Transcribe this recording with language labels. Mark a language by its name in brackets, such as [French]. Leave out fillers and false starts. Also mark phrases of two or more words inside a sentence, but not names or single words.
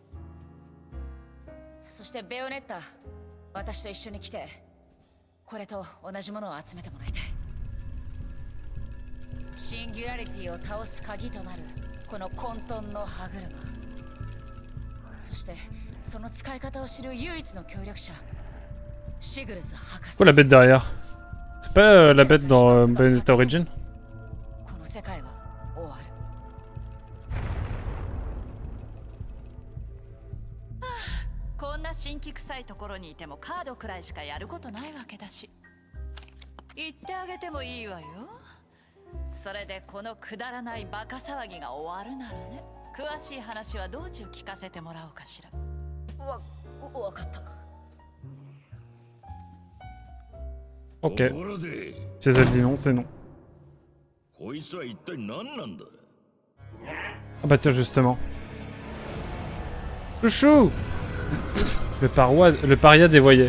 [Japanese] そしてベヨネッタ、私と一緒に来て、これと同じものを集めてもらいたい。シンギュラリティを倒す鍵となるこの混沌の歯車、そしてその使い方を知る唯一の協力者、シグルズ博士。 [French] Pourquoi la bête derrière? C'est pas la bête dans Bayonetta Origin? [Japanese] この世界は終わる。こんな新規臭いところにいてもカードくらいしかやることないわけだし、言ってあげてもいいわよ。それでこのくだらないバカ騒ぎが終わるならね、詳しい話は道中聞かせてもらおうかしら。わかった。 [French] Ok. Si elle dit non, c'est non. [Japanese] こいつは一体何なんだ。 [French] Ah bah tiens, justement. Chouchou. Le paria dévoyé.